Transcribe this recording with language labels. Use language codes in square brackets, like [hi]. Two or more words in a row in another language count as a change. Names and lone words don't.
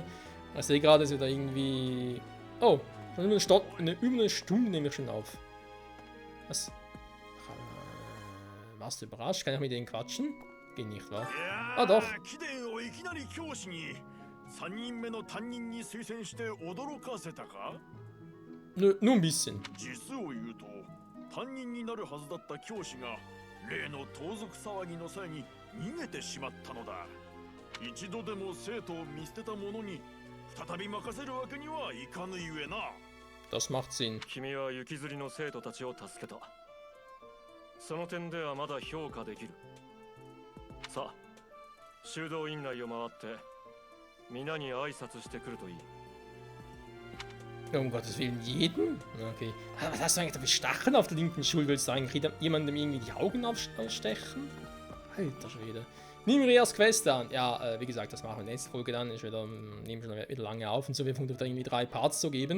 [de] Ich sehe gerade, dass wir da irgendwie... Oh, schon über eine Stunde nehme ich schon auf. Was? Warst du überrascht? Kann ich mit denen quatschen? Geht nicht, wa? Ah, doch. Nö, nur ein bisschen. [ja] 担任になるはずだった教師が例の盗賊騒ぎの際に逃げてしまったのだ。一度でも生徒を見捨てた者に再び任せるわけにはいかぬゆえな。 [de] Das macht Sinn. [ja] 君は行きずりの生徒たちを助けた。その点ではまだ評価できる。さあ、修道院内を回って皆に挨拶してくるといい。 [de] Um Gottes Willen, jeden? Okay. Was hast du eigentlich da für Stacheln auf der linken Schulter? Willst du eigentlich jemandem irgendwie die Augen ausstechen? Alter Schwede. Nehmen wir erst Quest an. Ja, wie gesagt, das machen wir nächste Folge dann. Ich nehme schon wieder lange auf und so. Wir versuchen da irgendwie 3 Parts zu geben.